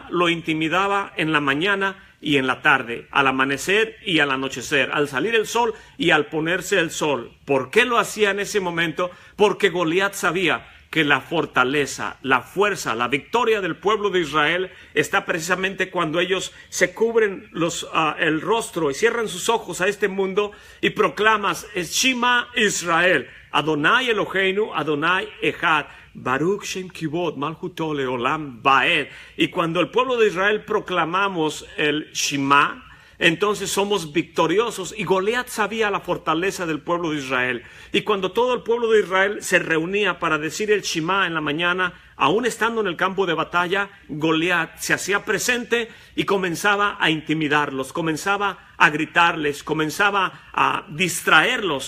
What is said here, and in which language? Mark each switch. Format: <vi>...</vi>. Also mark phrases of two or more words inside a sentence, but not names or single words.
<es>Lo intimidaba en la mañana y en la tarde, al amanecer y al anochecer, al salir el sol y al ponerse el sol. ¿Por qué lo hacía en ese momento? Porque Goliat sabía que la fortaleza, la fuerza, la victoria del pueblo de Israel está precisamente cuando ellos se cubren el rostro y cierran sus ojos a este mundo y proclamas</es> <he>שמע ישראל, אדני אלהינו, אדני אחד, ברוך שם כבוד, מלכותו לעולם ועד.</he> <es>Y cuando el pueblo de Israel proclamamos el Shema, entonces somos victoriosos. Y Goliat sabía la fortaleza del pueblo de Israel. Y cuando todo el pueblo de Israel se reunía para decir el Shema en la mañana, aún estando en el campo de batalla, Goliat se hacía presente y comenzaba a intimidarlos, comenzaba a gritarles, comenzaba a distraerlos.</es>